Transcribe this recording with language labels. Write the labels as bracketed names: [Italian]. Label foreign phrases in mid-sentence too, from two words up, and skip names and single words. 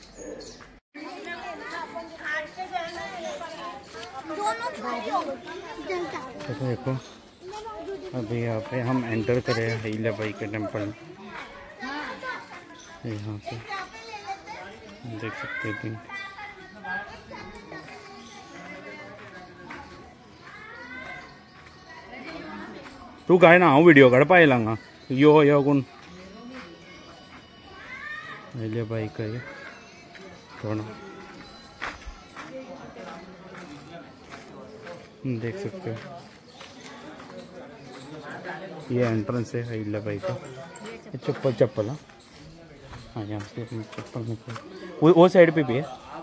[Hindi] तो देखो अभी यहाँ पे हम एंटर करे हैं अहिल्याबाई के टेम्पल। यहाँ पे देख सकते हैं [Konkani] तू काय ना हांव व्हिडिओ काडपा आयला हांगा यो कोण अहिल्याबाई [Hindi] का ये थोड़ा देख सकते हो। ये एंट्रेंस है अहिल्याबाई का। चप्पल हाँ यहाँ से चप्पल निकल वो साइड पे भी है।